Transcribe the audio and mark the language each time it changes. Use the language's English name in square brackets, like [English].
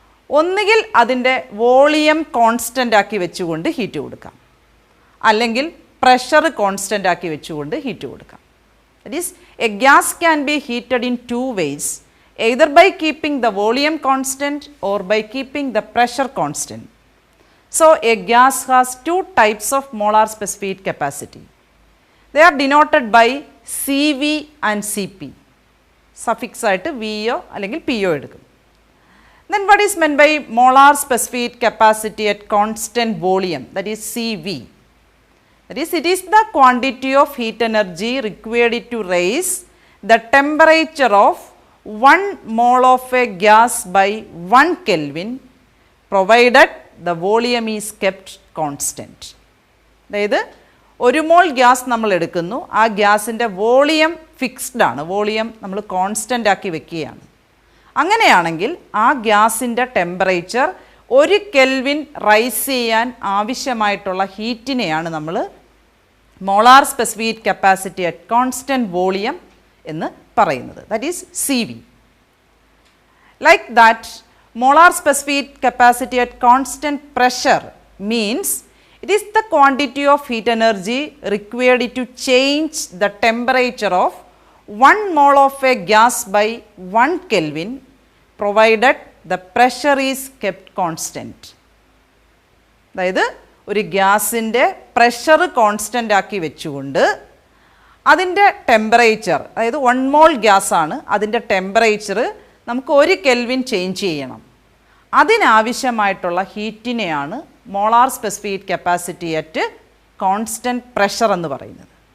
[Malayalam] ഒന്നുകിൽ അതിൻ്റെ volume constant ആക്കി വെച്ചുകൊണ്ട് ഹീറ്റ് കൊടുക്കാം, അല്ലെങ്കിൽ പ്രഷർ കോൺസ്റ്റൻ്റ് ആക്കി വെച്ചുകൊണ്ട് ഹീറ്റ് കൊടുക്കാം. [English] That is a gas can be heated in 2 ways, either by keeping the volume constant or by keeping the pressure constant. So a gas has 2 types of molar specific capacity. They are denoted by CV and CP. [Malayalam] Suffix ആയിട്ട് VO അല്ലെങ്കിൽ PO എടുക്കും. [English] Then what is meant by molar specific capacity at constant volume, that is CV? That is, it is the quantity of heat energy required to raise the temperature of 1 mole of a gas by 1 Kelvin provided the volume is kept constant. [Malayalam] അതായത് 1 മോൾ gas നമ്മൾ എടുക്കുന്നു, ആ ഗ്യാസിൻ്റെ volume fixed ആണ്, volume നമ്മൾ constant ആക്കി വെക്കുകയാണ്. അങ്ങനെയാണെങ്കിൽ ആ ഗ്യാസിൻ്റെ ടെമ്പറേച്ചർ 1 കെൽവിൻ റൈസ് ചെയ്യാൻ ആവശ്യമായിട്ടുള്ള ഹീറ്റിനെയാണ് നമ്മൾ molar specific capacity at constant volume എന്ന് പറയുന്നത്. [English] That is CV. Like that molar specific capacity at constant pressure means it is the quantity of heat energy required to change the temperature of 1 mole of a gas by 1 Kelvin provided the pressure is kept constant. [Malayalam] അതായത് ഒരു ഗ്യാസിൻ്റെ pressure constant ആക്കി വെച്ചുകൊണ്ട് അതിൻ്റെ temperature, അതായത് 1 മോൾ ഗ്യാസാണ്, അതിൻ്റെ temperature നമുക്ക് 1 kelvin change ചെയ്യണം. അതിനാവശ്യമായിട്ടുള്ള ഹീറ്റിനെയാണ് molar specific capacity at constant pressure എന്ന് പറയുന്നത്.